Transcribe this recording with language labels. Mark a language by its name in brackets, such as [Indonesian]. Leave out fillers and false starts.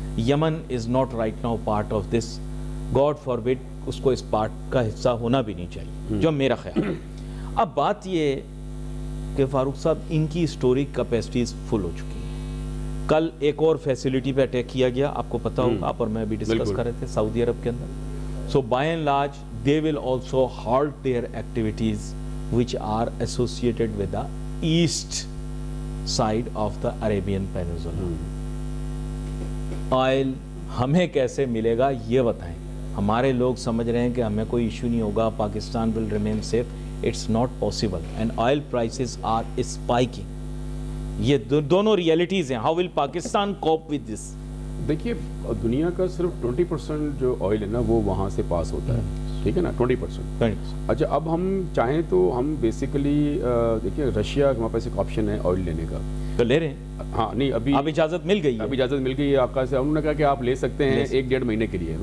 [Urdu] Yemen [English] is not right now part of this, God forbid [Urdu] اس کو اس part کا حصہ ہونا بھی نہیں چاہیے, جو میرا خیال ہے. اب بات یہ کہ فاروق صاحب ان کی اسٹوریج کیپیسٹیز فل ہو چکی ہیں. کل ایک اور فیسلٹی پہ اٹیک کیا گیا, آپ کو پتا ہوگا, آپ اور میں بھی ڈسکس کر رہے تھے, سعودی عرب کے اندر. [English] So by and large they will also halt their activities which are associated with the east side of the Arabian Peninsula. [Urdu] Oil ہمیں کیسے ملے گا یہ بتائیں. ہمارے لوگ سمجھ رہے ہیں کہ ہمیں کوئی ایشو نہیں ہوگا, Pakistan [English] will remain safe. It's not possible and oil prices are spiking. [Urdu] یہ دونوں ریئلٹیز ہیں. [English] How will Pakistan cope with this? [Urdu] دیکھیے دنیا کا صرف 20% جو آئل ہے نا وہ وہاں سے پاس ہوتا ہے, ٹھیک ہے نا, 20%. اچھا اب ہم چاہیں تو ہم بیسیکلی دیکھیے رشیا ہمارے پاس ایک آپشن ہے آئل لینے کا, تو لے رہے ہیں. ہاں نہیں ابھی اب اجازت مل گئی ہے, ابھی اجازت مل گئی ہے آپ کا سے. انہوں نے کہا کہ آپ لے سکتے ہیں 1-1.5 مہینے کے لیے.